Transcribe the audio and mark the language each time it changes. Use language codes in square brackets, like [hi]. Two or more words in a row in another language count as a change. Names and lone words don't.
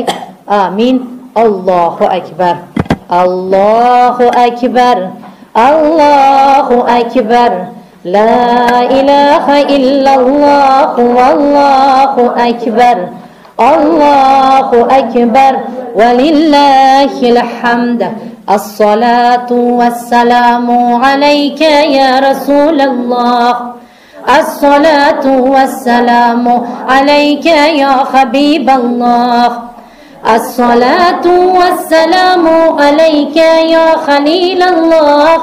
[ar] آمين. الله أكبر. الله أكبر. الله أكبر. لا إله إلا الله والله أكبر. الله أكبر ولله الحمد. الصلاة والسلام عليك يا رسول الله. الصلاة والسلام عليك يا حبيب الله. الصلاة والسلام عليك يا خليل الله.